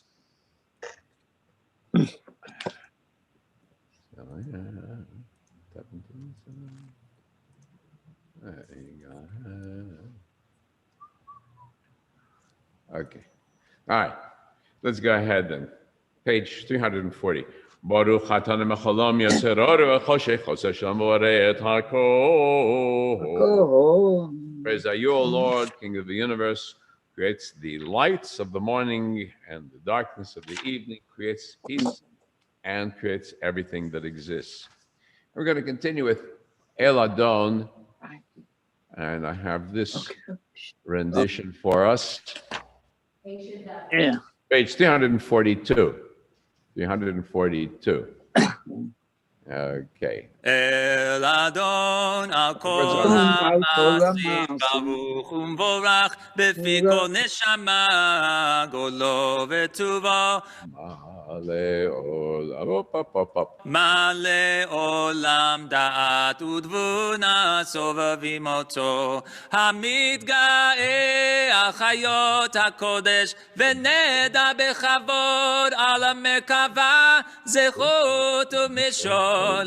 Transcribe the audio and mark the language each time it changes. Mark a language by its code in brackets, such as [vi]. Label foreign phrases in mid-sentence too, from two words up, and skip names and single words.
[en] There you go. Okay. All right. Let's go ahead then. Page 340. [he] ברוך אתה מלך העולם יוצר אור וחושך עושה שלום ובורא את הכל. [en] Praise are you, O Lord, King of the universe, creates the lights of the morning and the darkness of the evening, creates peace and creates everything that exists. We're going to continue with El Adon, and I have this rendition for us. Yeah. Page 342. 342. Okay. [he] אל אדון על כל המעשים ברוך ומבורך בפי כל נשמה גדלו וטובו מלא עולם דעת ותבונה סובבים אותו המתגאה על חיות הקודש ונדע בכבוד על המרכבה זכות ומשול